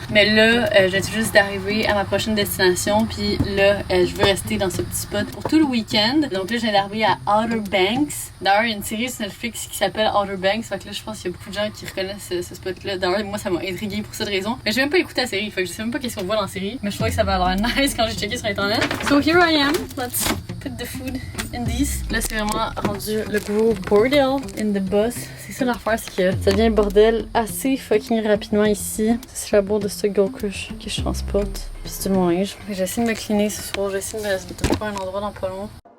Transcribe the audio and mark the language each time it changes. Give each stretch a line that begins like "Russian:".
French: Mais là, je viens juste d'arriver à ma prochaine destination puis là, je veux rester dans ce petit spot pour tout le week-end. Donc là, je viens d'arriver à Outer Banks. D'ailleurs, il y a une série sur Netflix qui s'appelle Outer Banks. Fait que là, je pense qu'il y a beaucoup de gens qui reconnaissent ce spot-là. D'ailleurs, moi, ça m'a intriguée pour cette raison. Mais j'ai même pas écouté la série. Fait que je sais même pas qu'est-ce qu'on voit dans la série. Mais je trouvais que ça avait l'air nice quand j'ai checké sur internet.
English: So here I am. Let's put the food in these.
French: Là, c'est vraiment rendu le gros bordel
English: in the bus.
French: C'est ça l'affaire, c'est que ça devient bordel assez fucking rapidement ici. C'est la bourre de ce Gold Crush que je transporte. Puis c'est tout le linge. J'essaie de me cleaner ce soir. J'essaie de me trouver un endroit dans pas long.